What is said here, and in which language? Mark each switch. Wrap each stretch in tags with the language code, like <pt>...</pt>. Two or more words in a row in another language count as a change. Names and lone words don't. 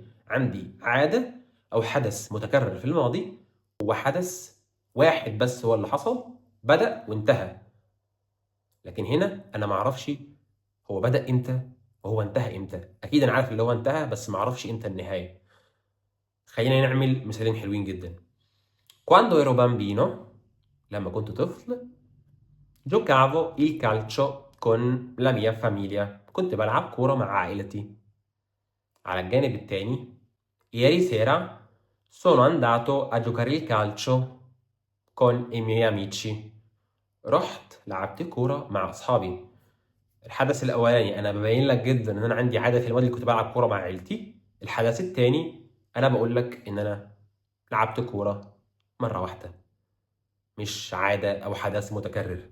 <ar>عندي عادة او حدث متكرر في الماضي، وحدث واحد بس هو اللي حصل، بدأ وانتهى. لكن هنا انا ما اعرفش هو بدأ امتى وهو انتهى امتى. اكيد انا عارف اللي هو انتهى بس ما اعرفش امتى النهاية. خلينا نعمل مثالين حلوين جدا.</ar> <it>Quando ero bambino،</it> <ar>لما كنت طفل،</ar> <it>giocavo il calcio con la mia famiglia،</it> <ar>كنت بلعب كورة مع عائلتي. على الجانب التاني،</ar> <it>ieri sera sono andato a giocare il calcio con i miei amici،</it> <ar>رحت لعبت كورة مع أصحابي. الحدث الأولاني أنا ببين لك جدا إن أنا عندي عادة في الماضي اللي كنت بلعب كورة مع عيلتي. الحدث التاني أنا بقول لك إن أنا لعبت كورة مرة واحدة، مش عادة أو حدث متكرر.</ar>